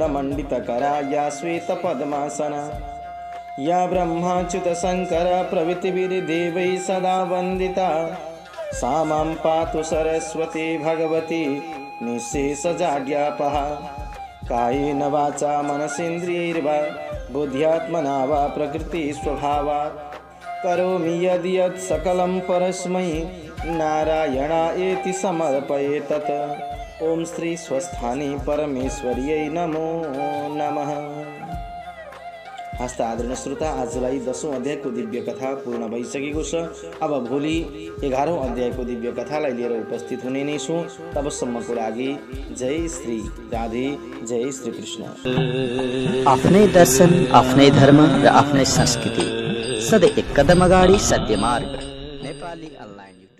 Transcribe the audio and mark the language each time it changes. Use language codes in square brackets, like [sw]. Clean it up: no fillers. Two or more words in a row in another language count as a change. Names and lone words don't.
[sa] मंडितकरा या श्वेत पद्मासना या ब्रह्माच्युत शंकर प्रभृतिभिर्देवैः सदा वंदिता सा मां पातु सरस्वती भगवती निःशेषजाड्यापहा कायेन वाचा मनसेन्द्रियैर्वा बुद्ध्यात्मना वा प्रकृति स्वभावात् करोमि यदि यत् सकलं परस्मै नारायणायेति समर्पयेतत्। ओम श्री स्वस्थानी परमेश्वर्यै नमो नमः। [ne] हस्त आदरणीय श्रोता, आजलाई 10औं अध्यायको दिव्य कथा पूर्ण भइसकेको छ। अब भोलि 11औं अध्यायको दिव्य कथालाई लिएर उपस्थित हुने नै छौँ। तबसम्मको लागि जय श्री राधे, जय श्री कृष्ण। आफ्नै दर्शन, आफ्नै धर्म र आफ्नै संस्कृति, सधैँ एक कदम अगाडि सत्य मार्ग। नेपाली अनलाइन।